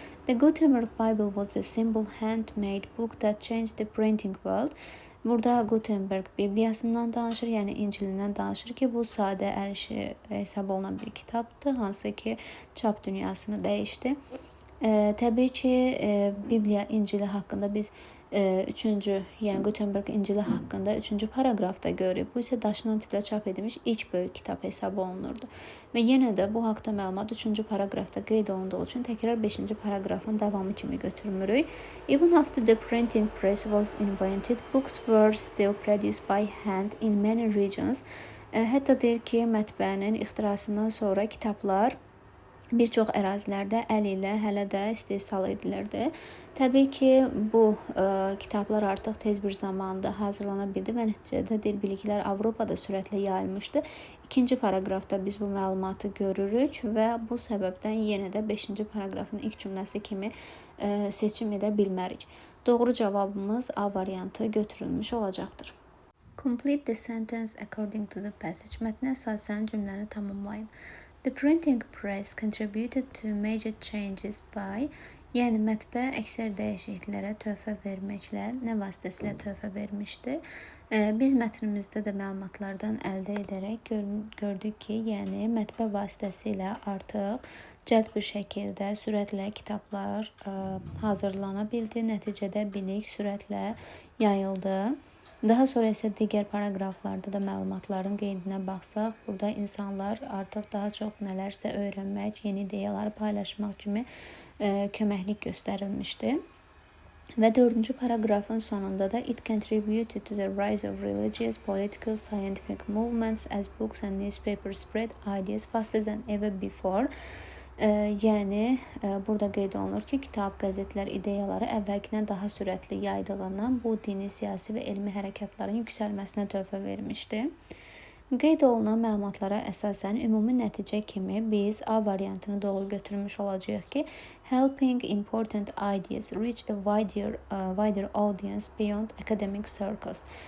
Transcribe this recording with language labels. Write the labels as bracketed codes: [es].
[en] The Gutenberg Bible was a simple handmade book that changed the printing world. [az] Burada Gutenberg Bibliyasından danışır, yəni İncilindən danışır ki, bu sadə əl işi hesab olunan bir kitabdır, hansı ki çap dünyasını dəyişdi. Təbii ki, Bibliya İncili haqqında biz 3-cü, yəni Gutenberg İncili haqqında 3-cü paraqrafda görürük. Bu isə daşından tiplə çap edilmiş ilk böyük kitab hesab olunurdu. Və yenə də bu haqda məlumat 3-cü paraqrafda qeyd olunduğu üçün təkrar 5-ci paraqrafın davamı kimi götürmürük. [en] Even after the printing press was invented, books were still produced by hand in many regions. [az] Hətta deyir ki, mətbəənin ixtirasından sonra kitablar bir çox ərazilərdə əl ilə hələ də istehsal edilirdi. Təbii ki, bu kitablar artıq tez bir zamanda hazırlana bildi və nəticədə dil biliklər Avropada sürətlə yayılmışdı. İkinci paraqrafda biz bu məlumatı görürük və bu səbəbdən yenə də 5-ci paraqrafın ilk cümləsi kimi seçim edə bilmərik. Doğru cavabımız A variantı götürülmüş olacaqdır. [en] Complete the sentence according to the passage. [az] Mətnə əsasən cümləni tamamlayın. [en] The printing press contributed to major changes by, [az] yəni mətbə əksər dəyişikliklərə töhfə verməklə, nə vasitəsilə töhfə vermişdi. Biz mətnimizdə də məlumatlardan əldə edərək gördük ki, yəni mətbə vasitəsilə artıq cəld bir şəkildə sürətlə kitablar hazırlana bildi. Nəticədə bilik sürətlə yayıldı. Daha sonra isə digər paraqraflarda da məlumatların qeydinə baxsaq, burada insanlar artıq daha çox nələrsə öyrənmək, yeni ideyaları paylaşmaq kimi köməklik göstərilmişdi. Və 4-cü paraqrafın sonunda da [en] it contributed to the rise of religious, political, scientific movements as books and newspapers spread ideas faster than ever before. [az] Yəni burada qeyd olunur ki, kitab, qəzetlər ideyaları əvvəlkinə daha sürətli yaydığından bu dini, siyasi və elmi hərəkatların yüksəlməsinə töhfə vermişdi. Qeyd olunan məlumatlara əsasən ümumi nəticə kimi biz A variantını doğru götürmüş olacağıq ki, [en] helping important ideas reach a wider audience beyond academic circles.